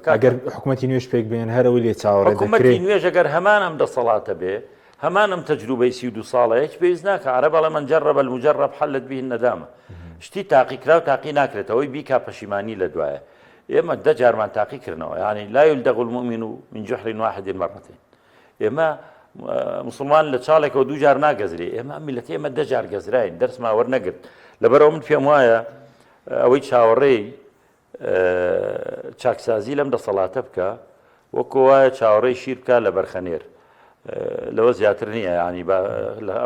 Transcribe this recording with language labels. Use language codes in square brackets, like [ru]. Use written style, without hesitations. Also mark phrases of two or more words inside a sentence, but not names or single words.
[ckb] ئەگەر حکوومەتی نوێش پێک بێن هەرەوەی لێ چاوەڕێ حکوومەتی نوێژ ئەگەر هەمان ئەم دەسەڵاتە بێ هەمان ئەم تەجروبەی 32 ساڵەیەک پێویست ناکە عەرە بەڵێ [ar] من جەرەبە المجەرەب حەلت به الندامە [ckb] شتی تاقیکرا و تاقی ناکرێتەوەی بیکا پەشیمانی لە دوایە ئێمە دە جارمان تاقی کردنەوە یعنی [ar] لا يلدغ المؤمن من جحر واحد مرتين [ckb] ئێمە مسلمان لە چاڵێکەوە دوو جار ناگەزرێ ئێمە میلەتی ئێمە دە جار گەزراین دەرسما وەرنەگرت لەبەرەوە من پێم وایە ئەوەی چاوەڕێی چاکسازی لەم دەسەڵاتە بکە وەکو وایە چاوەڕێی شیر بکە لە بەرخەنێر لەوە زیاتر نییە ینی لە ئەو